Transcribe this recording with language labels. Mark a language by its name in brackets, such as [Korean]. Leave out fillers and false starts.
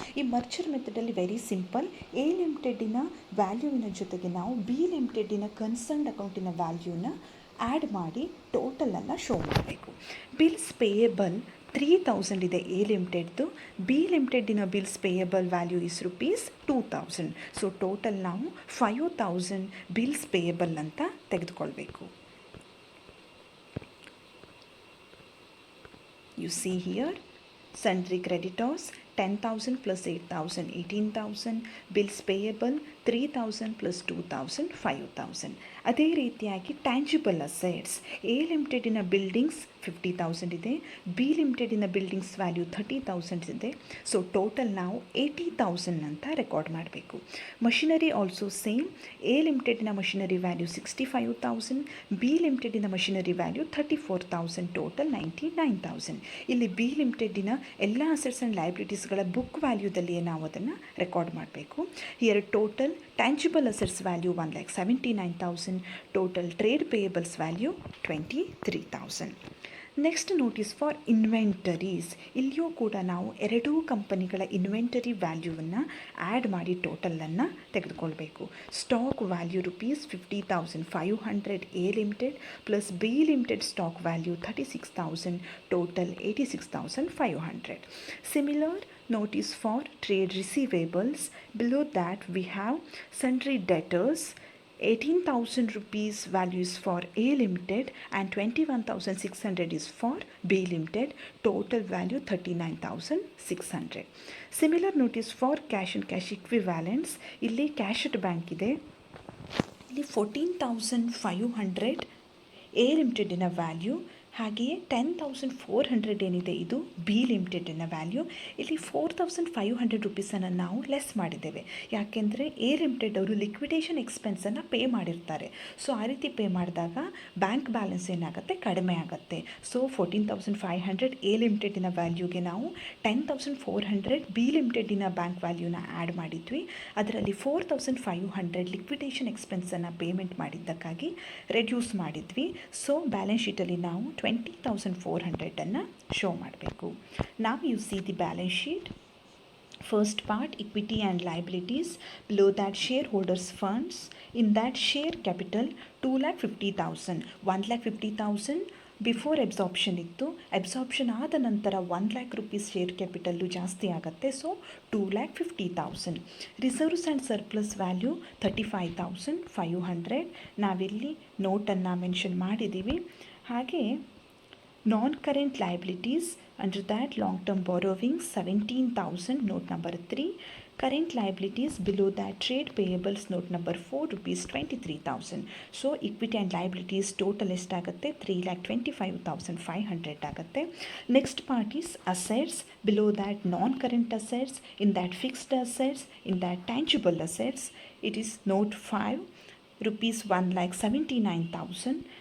[Kannada] ಈ ಮರ್ಚರ್ ಮೆಥಡಲ್ಲಿ very simple. A ಲಿಮಿಟೆಡಿನ ವ್ಯಾಲ್ಯೂವಿನ ಜೊತೆಗೆ ನಾವು ಬಿ ಲಿಮಿಟೆಡಿನ ಕನ್ಸರ್ನ್ಡ್ ಅಕೌಂಟಿನ ವ್ಯಾಲ್ಯೂನ ಆ್ಯಡ್ ಮಾಡಿ ಟೋಟಲನ್ನು ಶೋ ಮಾಡಬೇಕು. ಬಿಲ್ಸ್ ಪೇಯಬಲ್ 3,000 ಇದೆ A ಲಿಮಿಟೆಡ್ದು, B ಲಿಮಿಟೆಡಿನ bills payable value is ₹2,000. So total ನಾವು 5,000 ಬಿಲ್ಸ್ ಪೇಯಬಲ್ ಅಂತ ತೆಗೆದುಕೊಳ್ಬೇಕು. [English] You see here sundry creditors 10,000 plus 8,000 18,000, bills payable 3,000 plus 2,000 5,000. [Kannada] ಅದೇ ರೀತಿಯಾಗಿ ಟ್ಯಾಂಜಿಬಲ್ ಅಸೆಟ್ಸ್ ಎ ಲಿಮಿಟೆಡಿನ ಬಿಲ್ಡಿಂಗ್ಸ್ 50,000 ಇದೆ, ಬಿ ಲಿಮಿಟೆಡಿನ ಬಿಲ್ಡಿಂಗ್ಸ್ ವ್ಯಾಲ್ಯೂ 30,000 ಇದೆ. ಸೊ ಟೋಟಲ್ ನಾವು 80,000 ಅಂತ ರೆಕಾರ್ಡ್ ಮಾಡಬೇಕು. Machinery also same. A ಲಿಮಿಟೆಡಿನ machinery value 65,000, B ಲಿಮಿಟೆಡಿನ machinery value 34,000, total 99,000. ಇಲ್ಲಿ ಬಿ ಲಿಮಿಟೆಡಿನ ಎಲ್ಲ ಅಸೆಟ್ಸ್ ಆ್ಯಂಡ್ ಲಯಬಿಲಿಟೀಸ್ಗಳ ಬುಕ್ ವ್ಯಾಲ್ಯೂದಲ್ಲಿ ನಾವು ಅದನ್ನು ರೆಕಾರ್ಡ್ ಮಾಡಬೇಕು. [English] Here total tangible assets value 1,79,000, total trade payables value 23,000. Next notice for inventories. [Kannada] ಇಲ್ಲಿಯೂ ಕೂಡ ನಾವು ಎರಡೂ ಕಂಪನಿಗಳ ಇನ್ವೆಂಟರಿ ವ್ಯಾಲ್ಯೂವನ್ನು ಆ್ಯಡ್ ಮಾಡಿ ಟೋಟಲನ್ನು ತೆಗೆದುಕೊಳ್ಬೇಕು. [English] Stock value ₹50,500 A Limited plus B Limited stock value 36,000, total 86,500. Similar notice for trade receivables. Below that we have sundry debtors. 18,000 rupees value is for A Limited and 21,600 is for B Limited. Total value 39,600. Similar notice for cash and cash equivalents. [Kannada] ಇಲ್ಲಿ cash at bank ಇದೆ. ಇಲ್ಲಿ 14,500 A Limitedನ value, ಹಾಗೆಯೇ 10,400 ಏನಿದೆ ಇದು B ಲಿಮಿಟೆಡಿನ value. ಇಲ್ಲಿ 4,500 ರುಪೀಸನ್ನು ನಾವು less ಮಾಡಿದ್ದೇವೆ, ಯಾಕೆಂದರೆ ಎ ಲಿಮಿಟೆಡ್ ಅವರು ಲಿಕ್ವಿಡೇಷನ್ ಎಕ್ಸ್ಪೆನ್ಸನ್ನು ಪೇ ಮಾಡಿರ್ತಾರೆ. ಸೊ ಆ ರೀತಿ ಪೇ ಮಾಡಿದಾಗ ಬ್ಯಾಂಕ್ ಬ್ಯಾಲೆನ್ಸ್ ಏನಾಗುತ್ತೆ? ಕಡಿಮೆ ಆಗುತ್ತೆ. ಸೊ 14,500 ಎ ಲಿಮಿಟೆಡಿನ ವ್ಯಾಲ್ಯೂಗೆ ನಾವು 10,400 ಬಿ ಲಿಮಿಟೆಡಿನ ಬ್ಯಾಂಕ್ ವ್ಯಾಲ್ಯೂನ ಆ್ಯಡ್ ಮಾಡಿದ್ವಿ. ಅದರಲ್ಲಿ 4,500 ಲಿಕ್ವಿಡೇಷನ್ ಎಕ್ಸ್ಪೆನ್ಸನ್ನು ಪೇಮೆಂಟ್ ಮಾಡಿದ್ದಕ್ಕಾಗಿ ರೆಡ್ಯೂಸ್ ಮಾಡಿದ್ವಿ. ಸೊ ಬ್ಯಾಲೆನ್ಸ್ ಶೀಟಲ್ಲಿ ನಾವು 20,400 ಶೋ ಮಾಡಬೇಕು. [English] Now you see the balance sheet. First part, equity and liabilities. Below that, shareholders funds. In that, share capital 2,50,000. [Kannada] 1,50,000 before absorption ಇತ್ತು. Absorption ಆದ ನಂತರ 1,00,000 rupees share capital ಜಾಸ್ತಿ ಆಗುತ್ತೆ. [English] So 2,50,000. Reserves and surplus value 35,500. [Kannada] ನಾವಿಲ್ಲಿ ನೋಟನ್ನು mention ಮಾಡಿದ್ದೀವಿ. ಹಾಗೆ ನಾನ್ current liabilities [English] Under that, long-term borrowings 17,000, note number 3. Current liabilities, below that, trade payables, note number 4, rupees 23,000. So equity and liabilities total [Kannada] ಎಷ್ಟಾಗುತ್ತೆ 3,25,500 ಆಗುತ್ತೆ. [English] Next part is assets, below that non-current assets, in that fixed assets, in that tangible assets, it is note 5, rupees 1,79,000.